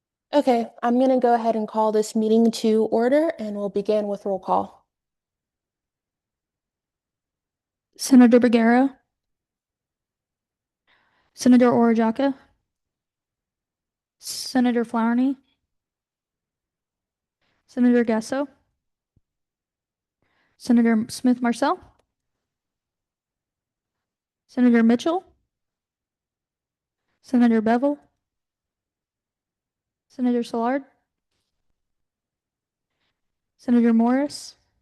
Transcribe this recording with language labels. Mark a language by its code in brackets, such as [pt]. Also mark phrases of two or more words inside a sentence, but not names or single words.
[en] Okay, I'm going to go ahead and call this meeting to order and we'll begin with roll call. Senator Bergera, Senator Orojaka, Senator Flowerny, Senator Gasso, Senator Smith Marcel, Senator Mitchell, Senator Bevel, Senator Szilard, Senator Morris,